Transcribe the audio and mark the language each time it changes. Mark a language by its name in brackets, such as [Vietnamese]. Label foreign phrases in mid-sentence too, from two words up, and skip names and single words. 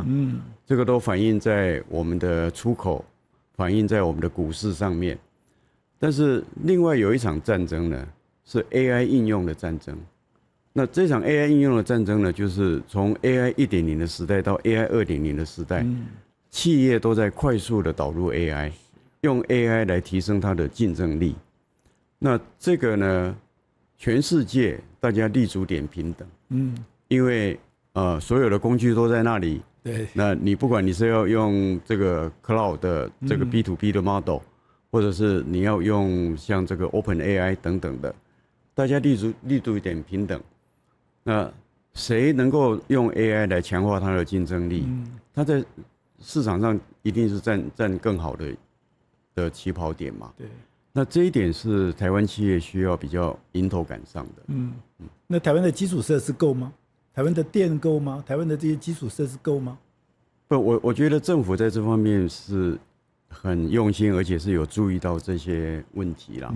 [Chinese] 這個都反映在我們的出口，反映在我們的股市上面。但是另外有一場戰爭呢，是 AI 應用的戰爭。那這場 AI 應用的戰爭呢，就是從 AI 1.0的時代到 AI 2.0的時代，企業都在快速的導入 AI，用 AI 來提升它的競爭力。那這個呢，全世界大家立足點平等，因為所有的工具都在那裡。對，那你不管你是要用這個 Cloud 的這個 B2B 的 model，或者是你要用像這個 OpenAI 等等的，大家立足一點平等。那誰能夠用 AI 來強化它的競爭力？它在市場上一定是占更好的起跑點嘛。對。那這一點是台灣企業需要比較迎頭趕上的。那台灣的基礎設施夠嗎？台灣的電夠嗎？台灣的這些基礎設施夠嗎？不，我覺得政府在這方面是很用心，而且是有注意到這些問題啦。